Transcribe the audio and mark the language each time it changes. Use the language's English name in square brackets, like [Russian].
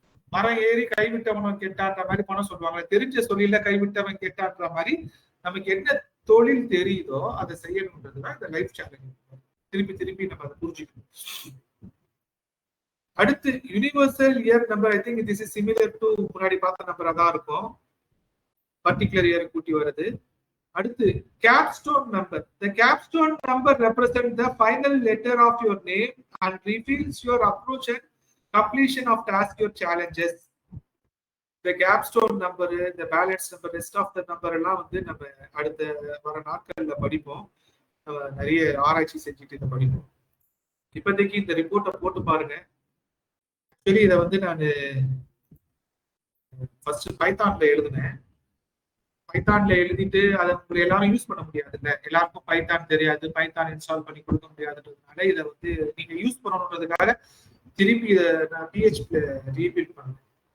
[Tamil] மரம் ஏறி கைவிட்டவனும் கெட்டான்ற மாதிரி பணம் சொல்லுவாங்க. தெரிஞ்ச சொல்லில கைவிட்டவன் கெட்டான்ற மாதிரி நமக்கு என்ன தொழில் தெரியுதோ அதை செய்யணும்ன்றதுதான் இந்த லைஃப் சேலஞ்ச். திருப்பி திருப்பி நம்ம அதை புரிஞ்சுக்கணும். அடுத்து universal year number. [English] I think this is similar to [Tamil] முன்னாடி பார்த்த நம்பரா தான் இருக்கும். பர்டிகுலர் இயர் கூட்டி வருது. [English] அடுத்து capstone number. The capstone number represents the final letter of your name and reveals your approach and completion of task, your challenges. The capstone number, the balance number, rest of the number [Tamil] எல்லாம் வந்து நம்ம அடுத்த வர நாட்கள்ல படிப்போம். நிறைய ஆராய்ச்சி செஞ்சுட்டு இதை படிப்போம். இப்போதைக்கு இந்த ரிப்போர்ட்டை போட்டு பாருங்க. சரி, இதை வந்து நான் ஃபர்ஸ்ட் பைத்தான்ல எழுதுனேன். பைத்தான்ல எழுதிட்டு அதை உங்களுக்கு எல்லாரும் யூஸ் பண்ண முடியாது இல்ல, எல்லாருக்கும் பைத்தான் தெரியாது, பைத்தான் இன்ஸ்டால் பண்ணி கொடுக்க முடியாதுன்றதுனால இதை வந்து நீங்க யூஸ் பண்ணணுன்றதுக்காக திருப்பி இதை நான் பிஹெச்பில ரீபில்ட் பண்ணேன்.